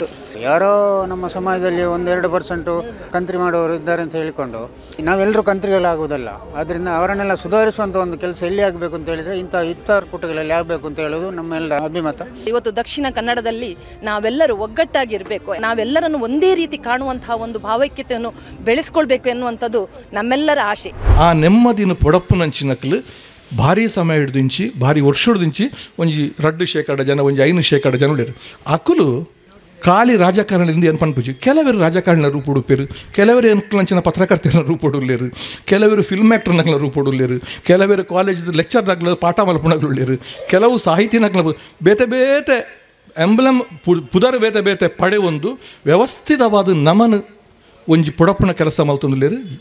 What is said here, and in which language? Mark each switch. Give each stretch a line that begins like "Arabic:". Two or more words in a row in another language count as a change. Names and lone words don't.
Kannada: ಯಾರೋ ನಮ್ಮ ಸಮಾಜದಲ್ಲಿ 1-2% ಕಂತ್ರಿ ಮಾಡೋರು ಇದ್ದಾರೆ ಅಂತ ಹೇಳಿಕೊಂಡು ನಾವೆಲ್ಲರೂ ಕಂತ್ರಿಗಳಾಗುವುದಲ್ಲ. ಆದ್ದರಿಂದ ಅವರನ್ನೆಲ್ಲ ಸುಧಾರಿಸುವಂಥ ಒಂದು ಕೆಲಸ ಎಲ್ಲಿ ಆಗಬೇಕು ಅಂತ ಹೇಳಿದರೆ ಇಂಥ ಇತರ ಕೂಟಗಳಲ್ಲಿ ಆಗಬೇಕು ಅಂತ ಹೇಳೋದು ನಮ್ಮೆಲ್ಲ ಅಭಿಮತ. ಇವತ್ತು ದಕ್ಷಿಣ ಕನ್ನಡದಲ್ಲಿ ನಾವೆಲ್ಲರೂ ಒಗ್ಗಟ್ಟಾಗಿರಬೇಕು, ನಾವೆಲ್ಲರನ್ನು ಒಂದೇ ರೀತಿ ಕಾಣುವಂತಹ ಒಂದು ಭಾವೈಕ್ಯತೆಯನ್ನು ಬೆಳೆಸ್ಕೊಳ್ಬೇಕು ಎನ್ನುವಂಥದ್ದು ನಮ್ಮೆಲ್ಲರ ಆಶೆ.
Tulu: ಆ ನೆಮ್ಮದಿನ ಪೊಡಪ್ಪು ನಂಚಿನಕ್ಲು ಭಾರಿ ಸಮಯ ಹಿಡ್ದಿಂಚಿ ಭಾರಿ ವರ್ಷ ಹಿಡ್ದಿಂಚಿ ಒಂಜಿ 2% ಜನ ಒಂಜಿ 5% ಜನ ಉಳ್ಳೇರು. ಅಕ್ಕಲು ಖಾಲಿ ರಾಜಕಾರಣದಿಂದ ಏನು ಪನ್ಪುಜಿ ಕೆಲವರು ರಾಜಕಾರಣ ರೂಪುಡುಪ್ಪೇರು, ಕೆಲವರು ಎಂಕ್ಲಂಚಿನ ಪತ್ರಕರ್ತರ ರೂಪುಡುಲ್ಲೇರು, ಕೆಲವರು
English: film actornakla
Tulu: ರೂಪುಡುಲ್ಲೇರು, ಕೆಲವರು
English: college lecturernagla
Tulu: ಪಾಠ ಮಲ್ಪುಣಗಳುಳ್ಳೇರು, ಕೆಲವು ಸಾಹಿತಿನಕ್ಲ ಬೇತೆ ಬೇತೆ ಎಂಬ್ಲಮ್ ಪುದರ್ ಬೇತೆ ಬೇತೆ ಪಡೆ ಒಂದು ವ್ಯವಸ್ಥಿತವಾದ ನಮನ ಒಂಜಿ ಪುಡಪ್ಪನ ಕೆಲಸ ಮಲ್ತೊಂದುಲ್ಲೇರು.